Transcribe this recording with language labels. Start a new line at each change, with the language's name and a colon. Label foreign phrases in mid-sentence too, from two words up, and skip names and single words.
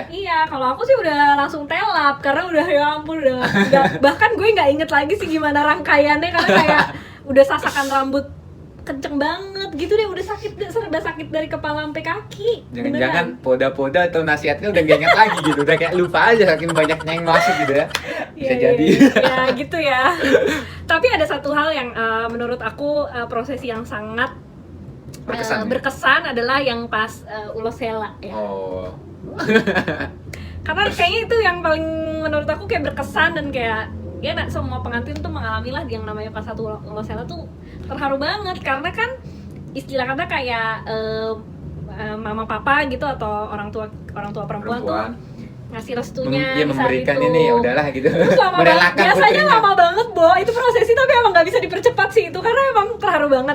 Indonesian: Iya, kalau aku sih udah langsung telap karena udah ya ampun udah bahkan gue nggak inget lagi sih gimana rangkaiannya karena kayak udah sasakan rambut kenceng banget gitu deh, udah serba sakit dari kepala sampai kaki. Jangan-jangan poda-poda atau nasihatnya udah gak ingat lagi gitu, udah kayak lupa aja saking banyaknya yang masuk gitu ya. Bisa jadi. Ya gitu ya. Tapi ada satu hal yang menurut aku prosesi yang sangat berkesan adalah yang pas ulos hela ya. Oh. Karena kayaknya itu yang paling menurut aku kayak berkesan dan kayak ya semua pengantin tuh mengalami lah yang namanya pas satu ulos hela tuh terharu banget karena kan istilah kata kayak mama papa gitu atau orang tua perempuan tuh ngasih restunya memberikan itu. Ini ya udahlah gitu. Terus lama banget, biasanya lama banget Bo, itu prosesi tapi emang nggak bisa dipercepat sih itu karena emang terharu banget.